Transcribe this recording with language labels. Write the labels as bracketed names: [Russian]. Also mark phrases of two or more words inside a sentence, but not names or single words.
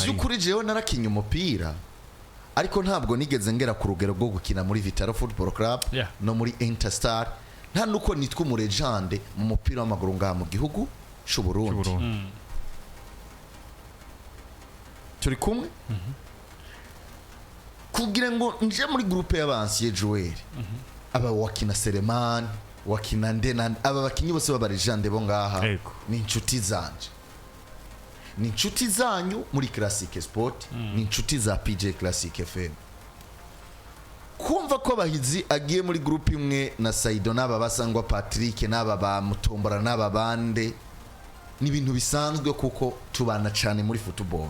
[Rundi] byukuri jewe narakinye umupira ariko ntabwo nigeze ngera ku rugero rwo gukina muri Vitaro Football Club no muri Interstar nta nuko nitwa umurejande mu mupira w'amaguru ngaha mu gihugu cy'u Burundi turi kumwe kugira ngo nje muri groupe y'abansiye Joel aba wakina Selemani wakina ndena aba bakinyi bose babarijande bo ngaha Ego. ni inshuti zanje ni inshuti zanyu muri Classic Sport ni inshuti za PJ Classic FM kumva ko Bahizi agiye muri groupe imwe na Saido n'aba basangwa Patrick n'aba ba Mutombora n'aba bande ni ibintu bisanzwe kuko tubana cyane muri football